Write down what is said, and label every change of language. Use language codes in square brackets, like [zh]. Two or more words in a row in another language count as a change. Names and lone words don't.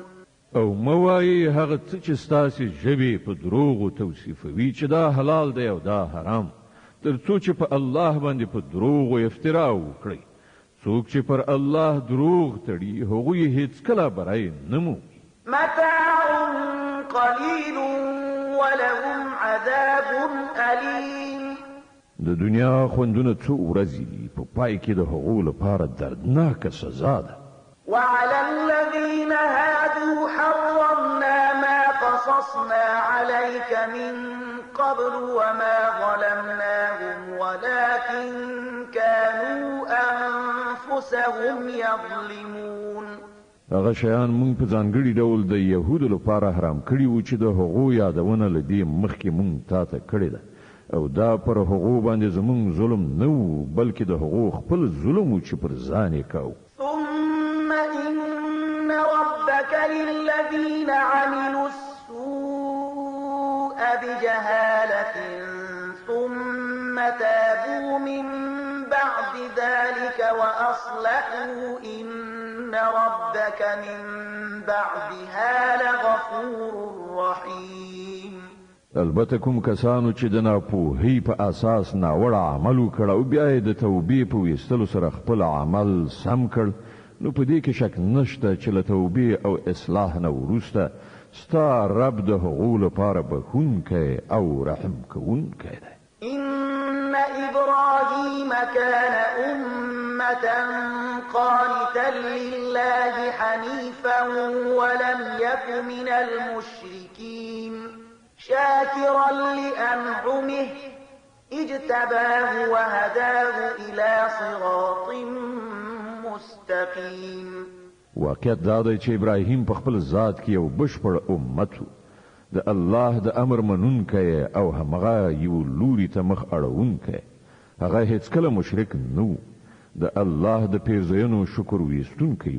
[ps] او موایي هغه څه چې ستاسې ژبې په دروغو توصیفوي چې دا حلال دی او دا حرام تر څو چې په الله باندې په دروغو افترا وکړي. څوک چې پر الله دروغ تړي هغوی هیڅکله بری نه مومي. [ar] متاع قلیل ولهم عذاب ألیم. [ps] د دنیا خوندونه څو ورځې په پای کې د هغو لپاره دردناکه سزا ده. [ar] وعلى الذين هادوا حرمنا ما قصصنا عليك من قبل وما ظلمناهم ولكن كانوا أنفسهم يظلمون. [ps] هغه شیان مونږ په ځانګړي ډول د يهودو لپاره حرام کړي وو چې د هغو یادونه لدی مخکې مونږ تاته کړی ده او دا پر هغو باندې زمونږ ظلم نه وو بلکې د هغو خپل ظلم وو چې پر ځان یې کاوه. [ar] ثم إن ربك للذين عملوا السوء بجهالة ثم تابوا من بعد ذلك وأصلحوا إن ربك من بعدها لغفور رحيم. [ps] البته کوم کسانو چې د ناپوهۍ په اساس ناوړه عمل وکړ او بیا یې د توبې په ویستلو سره خپل عمل سم کړ نو په دې کې شک نشته چې له توبې او اصلاح نه وروسته ستا رب د هغو لپاره بخښونکی او رحم کوونکی دی. [ar] إن إبراهيم كان أمة قانتا لله حنيفا ولم يك من المشركين شاكرا لأنعمه اجتباه وهداه إلى صراط مستقيم. [ps] واقعیت دا دی چې ابراهیم په خپل ذات کې یو بشپړ امت و د الله د امر منونکی او همغه یو لوري ته مخ اړوونکی. هغه هیڅکله مشرک نه د الله د پیرزوینو شکر ویستونکی و.